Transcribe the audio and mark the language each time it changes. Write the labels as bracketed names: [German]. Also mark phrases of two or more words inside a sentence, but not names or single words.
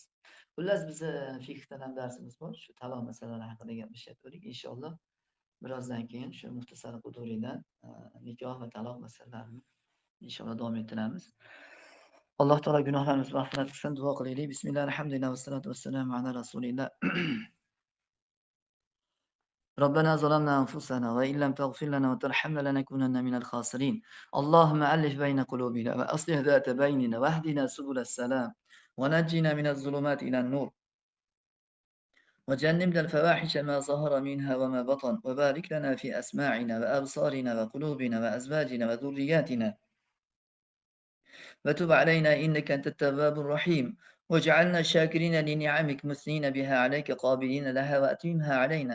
[Uzbek] Xullas bizni fiqhdan ham darsimiz bor. Shu taloq masalalari haqida gaplashyaptik. Inshaalloh birozdan keyin shu Muxtasar Quduriydan nikoh va taloq masalalarini inshaalloh davom ettiramiz. Alloh taolo gunohlarimizni mag'firat qilsin, duo qilaylik. [Arabic] بسم الله، الحمد لله، والصلاة والسلام على رسول الله. ربنا ظلمنا أنفسنا وإن لم تغفر لنا وترحمنا لنكونن من الخاسرين. اللهم ألف بين قلوبنا وأصلح ذات بيننا واهدنا سبل السلام ونجنا من الظلمات إلى النور وجنبنا الفواحش ما ظهر منها وما بطن وبارك لنا في أسماعنا وأبصارنا وقلوبنا وأزواجنا وذرياتنا وتب علينا إنك أنت التواب الرحيم واجعلنا شاكرين لنعمك مثنين بها عليك قابلين لها وأتممها علينا.